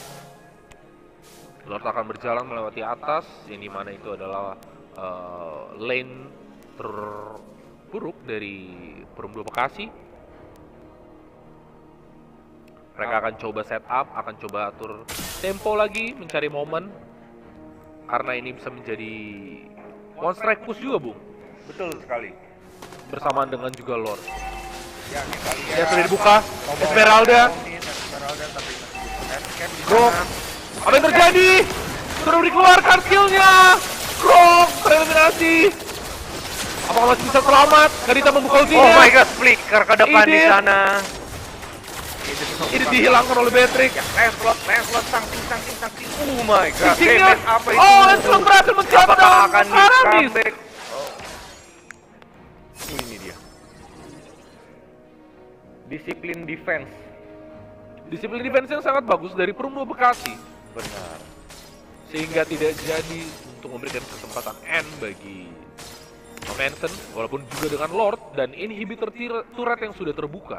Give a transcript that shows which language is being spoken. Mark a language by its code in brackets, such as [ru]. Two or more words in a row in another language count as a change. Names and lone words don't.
[id] Lord akan berjalan melewati atas, yang dimana itu adalah lane terburuk dari Perum 2 Bekasi. Mereka akan coba setup, akan coba atur tempo lagi, mencari momen. Karena ini bisa menjadi [en] one strike push [id] juga, Bung. Betul sekali. Bersamaan dengan juga Lord. Ya, kita lihat. Ya, sudah dibuka. Esmeralda. Esmeralda tapi escape di Grok. sana. Apa yang terjadi? Sudah dikeluarkan skillnya. Grok tereliminasi. Apakah masih bisa selamat? Kadita membuka ultinya. [en] Oh my god, [id] flicker ke depan di Idit. sana. Ini dihilangkan oleh Beatrix. Lancelot sangking. [en] Oh my god, [id] Fixingnya. damage apa itu? Oh, Lancelot berhasil mencapai Apakah akan di Aramis. comeback? Ini dia. Disiplin defense. Disiplin defense yang sangat bagus dari Perum 2 Bekasi. Benar. Sehingga tidak jadi untuk memberikan kesempatan N bagi Manson, walaupun juga dengan Lord dan [en] inhibitor turret [id] yang sudah terbuka.